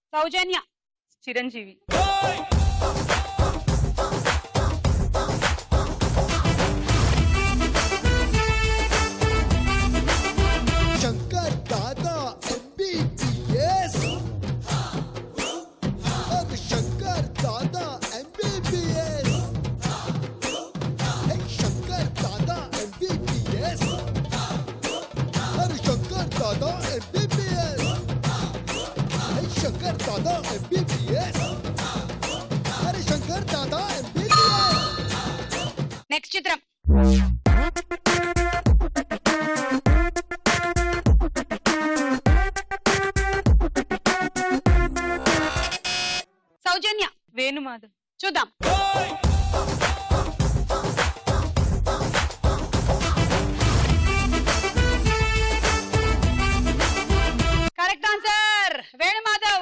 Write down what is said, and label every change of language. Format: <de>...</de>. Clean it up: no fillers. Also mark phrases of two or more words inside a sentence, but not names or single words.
<te>సౌజన్య. చిరంజీవి.</te> <hi>शंकर दादा MBBS अरे शंकर दादा MBBS हे शंकर दादा MBBS अरे शंकर दादा MBBS हे शंकर दादा MBBS अरे शंकर दादा MBBS.</hi> <te>నెక్స్ట్ చిత్రం. సౌజన్య. వేణుమాధవ్. చూద్దాం.</te> <en>correct answer</en> <te>వేణుమాధవ్.</te>